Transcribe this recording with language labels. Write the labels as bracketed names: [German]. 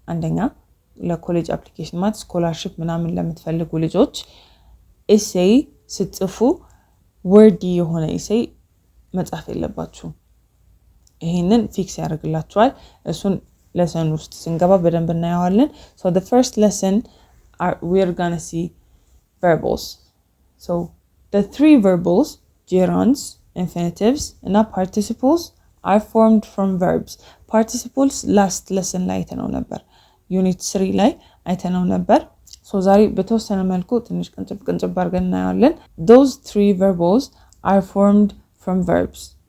[Amharic] አንደኛ ለኮሌጅ አፕሊኬሽን ማለት ስኮላርሺፕ ምናምን ለምትፈልጉ ልጆች ኤሴይ ስትጽፉ ወርዲ የሆነ ኤሴይ መጻፍ የለባችሁ. ይሄንን ፊክስ ያደርግላችኋል. እሱን lesson ውስጥ ስንገባ በደንብ እናያለን. [English] So the first lesson we're going to see verbals. So the 3 verbals, gerunds, infinitives and participles are formed from verbs. [Amharic] Participles last lesson ላይ አይተነው ነበር. [English] Unit 3 [Amharic] ላይ አይተነው ነበር. So ዛሬ በተወሰነ መልኩ ትንሽ ቅንጭብ አድርገን እናያለን. [English] Those 3 verbals are formed from verbs.